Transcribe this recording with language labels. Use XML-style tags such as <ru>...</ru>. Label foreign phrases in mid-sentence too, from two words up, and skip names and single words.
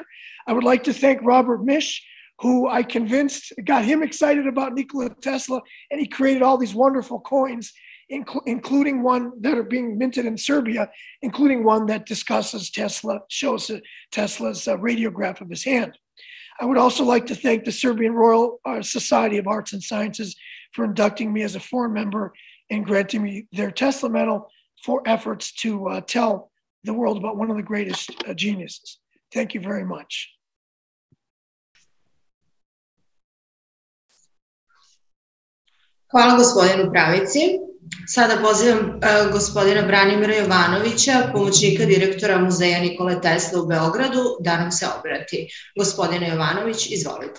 <en>I would like to thank Robert Misch, who I convinced got him excited about Nikola Tesla, and he created all these wonderful coins, including one that are being minted in Serbia, including one that discusses Tesla, shows Tesla's radiograph of his hand. I would also like to thank the Serbian Royal Society of Arts and Sciences for inducting me as a foreign member and granting me their Tesla Medal for efforts to tell the world about one of the greatest geniuses. Thank you very much.</en> <sr>Hvala gospodinu Pravici. Sada pozivam gospodina Branimira Jovanovića, pomoćnika direktora Muzeja Nikole Tesle u Beogradu, da nam se obrati. Gospodine Jovanović, izvolite.</sr>